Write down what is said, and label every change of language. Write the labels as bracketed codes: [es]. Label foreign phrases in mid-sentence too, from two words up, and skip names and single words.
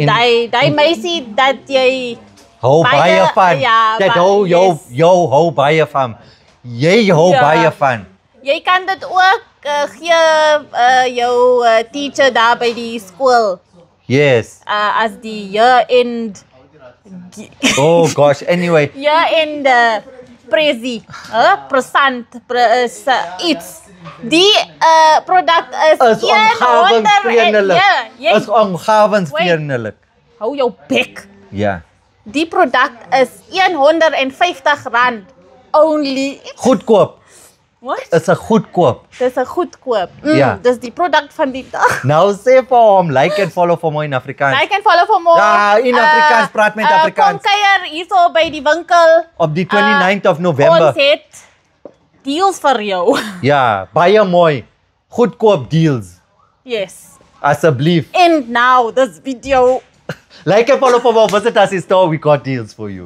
[af] Daai meisie dat jy hou baie van. ja, Dit hou jou hou baie van. Jy hou Ja. baie van. jy kan dit ook gee jou teacher daar by die skool [en] Yes. [af] as die year-end [en] Oh gosh, anyway. year-end present iets. [af] Die produk Is omgewingsvriendelik. Is omgewingsvriendelik. Hou jou bek. Ja. Die produk is R150 only. Goedkoop. [en] What? [af] Is 'n goedkoop. Dis 'n goedkoop. Ja. Dis die produk van die dag. Nou sê vir hom, [en] like and follow [af] vir my in Afrikaans. Like en follow vir more. Ja, in Afrikaans, praat met Afrikaans. Kom kuier hierso by die winkel. Op die 29th of November. Ons het deals vir jou. Ja, baie mooi. Goedkoop deals. [en] Yes. [af] Asseblief. [en] And now this video Like and follow for more. Visit us in store. We got deals for you.